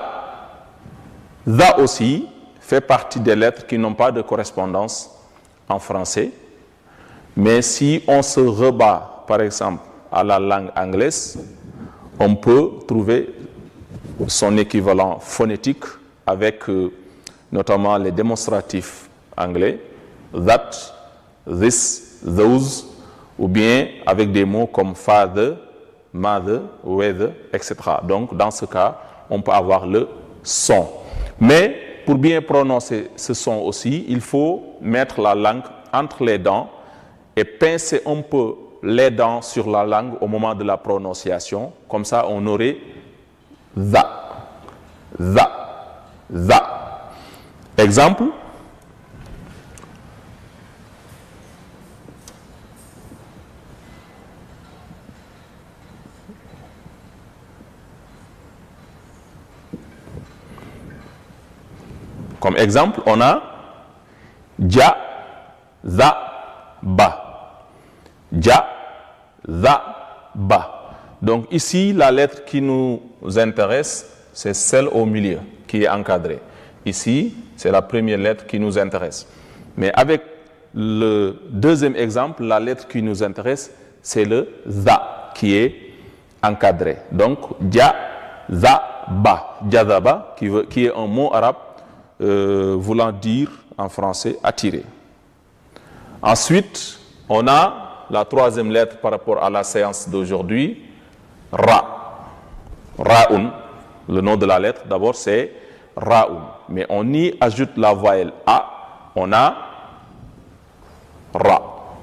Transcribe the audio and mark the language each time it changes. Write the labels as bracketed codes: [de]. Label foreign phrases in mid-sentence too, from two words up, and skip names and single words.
[fr] Za aussi fait partie des lettres qui n'ont pas de correspondance en français. Mais si on se rebat, par exemple, à la langue anglaise, on peut trouver son équivalent phonétique avec notamment les démonstratifs anglais, [en] that, this, those, [fr] ou bien avec des mots comme [en] father, mother, weather, [fr] etc. Donc, dans ce cas, on peut avoir le son. Mais pour bien prononcer ce son aussi, il faut mettre la langue entre les dents et pincer un peu les dents sur la langue au moment de la prononciation. Comme ça, on aurait za, za, za. Exemple. Comme exemple, on a ja, za, ba. Ja, za, ba. Donc ici, la lettre qui nous intéresse, c'est celle au milieu, qui est encadrée. Ici, c'est la première lettre qui nous intéresse. Mais avec le deuxième exemple, la lettre qui nous intéresse, c'est le za, qui est encadré. Donc, ja, za, ba. Jazaba, qui est un mot arabe voulant dire en français attirer. Ensuite, on a la troisième lettre par rapport à la séance d'aujourd'hui, ra. Raoun. Le nom de la lettre, d'abord, c'est Raoun. Mais on y ajoute la voyelle A, on a Ra.